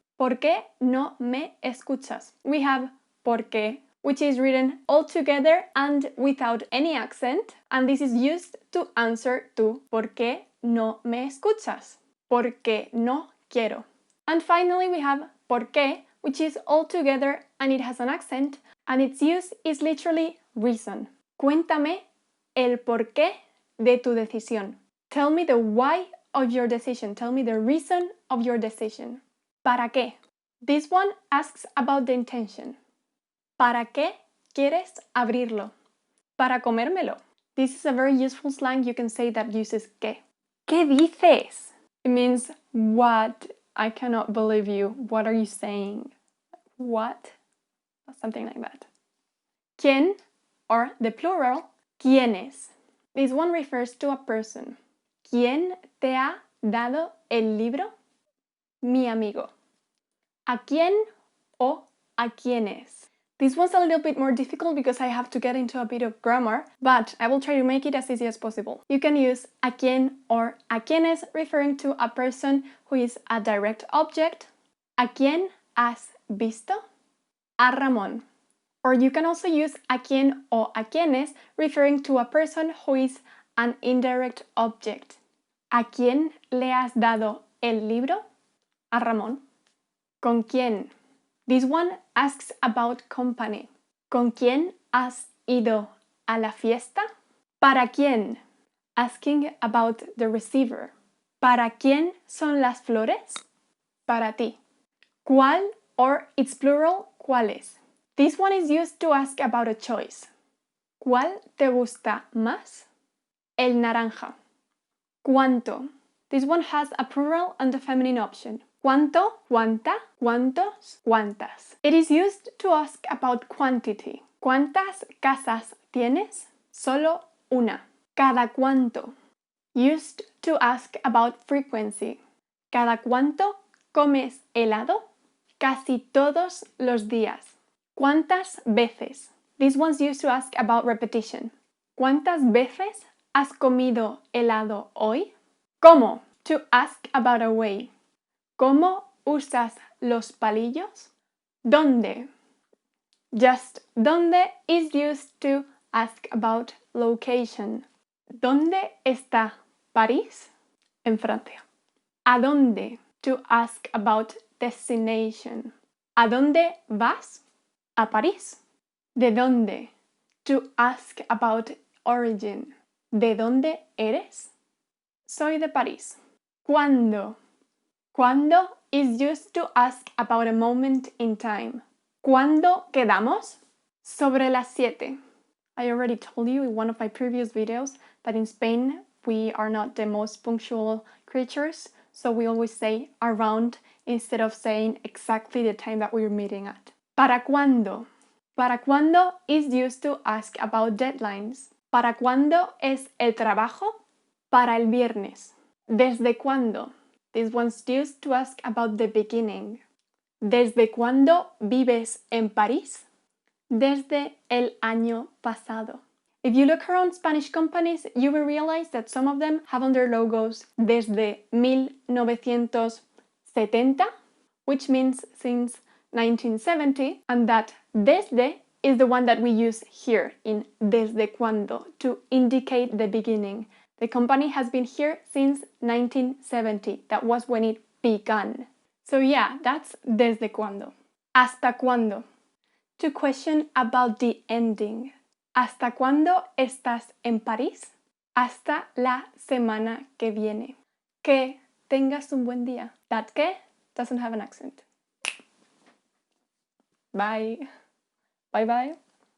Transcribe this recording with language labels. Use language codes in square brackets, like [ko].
[es] ¿Por qué no me escuchas? [en] We have por qué, which is written all together and without any accent, and this is used to answer to [es] ¿por qué no me escuchas? Porque no quiero. [en] And finally, we have por qué, which is all together and it has an accent, and its use is literally reason. [es] Cuéntame el porqué de tu decisión. [en] Tell me the why of your decision. Tell me the reason of your decision. [es] ¿Para qué? [en] This one asks about the intention. [es] ¿Para qué quieres abrirlo? Para comérmelo. [en] This is a very useful slang you can say that uses qué. [es] ¿Qué dices? [en] It means what? I cannot believe you. What are you saying? What? Something like that. ¿Quién? Or the plural, ¿quiénes? This one refers to a person. [es] ¿Quién te ha dado el libro? Mi amigo. ¿A quién o a quiénes? [en] This one's a little bit more difficult because I have to get into a bit of grammar, but I will try to make it as easy as possible. You can use a quién or a quiénes referring to a person who is a direct object. [es] ¿A quién has visto? A Ramón. [en] Or you can also use a quién o a quiénes referring to a person who is an indirect object. [es] ¿A quién le has dado el libro? A Ramón. ¿Con quién? [en] This one asks about company. [es] ¿Con quién has ido a la fiesta? ¿Para quién? [en] Asking about the receiver. [es] ¿Para quién son las flores? Para ti. [en] ¿Cuál or its plural, cuáles? This one is used to ask about a choice. [es] ¿Cuál te gusta más? El naranja. [en] ¿Cuánto? This one has a plural and a feminine option. [es] ¿Cuánto? ¿Cuánta? ¿Cuántos? ¿Cuántas? [en] It is used to ask about quantity. [es] ¿Cuántas casas tienes? Solo una. ¿Cada cuánto? [en] Used to ask about frequency. [es] ¿Cada cuánto comes helado? Casi todos los días. ¿Cuántas veces? [en] This one's used to ask about repetition. [es] ¿Cuántas veces has comido helado hoy? ¿Cómo? [en] To ask about a way. [es] ¿Cómo usas los palillos? ¿Dónde? [en] Just ¿dónde is used to ask about location. [es] ¿Dónde está París? En Francia. ¿A dónde? [en] To ask about destination. [es] ¿A dónde vas? A París. ¿De dónde? [en] To ask about origin. [es] ¿De dónde eres? Soy de París. ¿Cuándo? [en] ¿Cuándo is used to ask about a moment in time. [es] ¿Cuándo quedamos? Sobre las 7. [en] I already told you in one of my previous videos that in Spain we are not the most punctual creatures, so we always say around instead of saying exactly the time that we're meeting at. [es] ¿Para cuándo? [en] ¿Para cuándo is used to ask about deadlines. [es] ¿Para cuándo es el trabajo? Para el viernes. ¿Desde cuándo? [en] This one's used to ask about the beginning. [es] ¿Desde cuándo vives en París? Desde el año pasado. [en] If you look around Spanish companies, you will realize that some of them have on their logos desde 1970, which means since 1970, and that desde is the one that we use here in desde cuándo to indicate the beginning. The company has been here since 1970. That was when it began. So yeah, that's desde cuándo. [es] ¿Hasta cuándo? [en] To question about the ending. [es] ¿Hasta cuándo estás en París? Hasta la semana que viene. Que tengas un buen día. [en] That que doesn't have an accent. Bye. Bye bye.